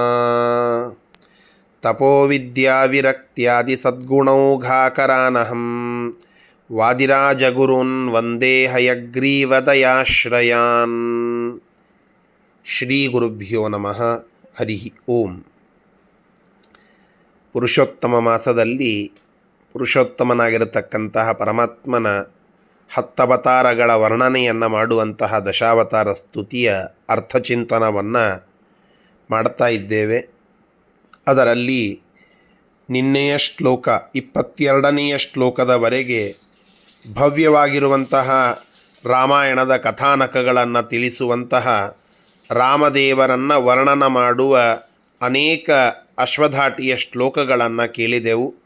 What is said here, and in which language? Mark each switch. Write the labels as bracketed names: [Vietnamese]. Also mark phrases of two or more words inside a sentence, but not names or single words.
[Sanskrit] तपोविद्याविरक्त्यादिसद्गुणौघाकरानहं वादिराजगुरून् वन्दे हयग्रीवदयाश्रयान्। ಶ್ರೀ ಗುರುಭ್ಯೋ ನಮಃ. ಹರಿ ಓಂ. [Kannada] ಪುರುಷೋತ್ತಮ ಮಾಸದಲ್ಲಿ ಪುರುಷೋತ್ತಮನಾಗಿರತಕ್ಕಂತಹ ಪರಮಾತ್ಮನ ಹತ್ತವತಾರಗಳ ವರ್ಣನೆಯನ್ನು ಮಾಡುವಂತಹ ದಶಾವತಾರ ಸ್ತುತಿಯ ಅರ್ಥಚಿಂತನವನ್ನು ಮಾಡ್ತಾ ಇದ್ದೇವೆ. ಅದರಲ್ಲಿ ನಿನ್ನೆಯ ಶ್ಲೋಕ 22ನೆಯ ಶ್ಲೋಕದವರೆಗೆ ಭವ್ಯವಾಗಿರುವಂತಹ ರಾಮಾಯಣದ ಕಥಾನಕಗಳನ್ನು ತಿಳಿಸುವಂತಹ ರಾಮದೇವರನ್ನು ವರ್ಣನ ಮಾಡುವ ಅನೇಕ ಅಶ್ವಧಾಟಿಯ ಶ್ಲೋಕಗಳನ್ನು ಕೇಳಿದೆವು.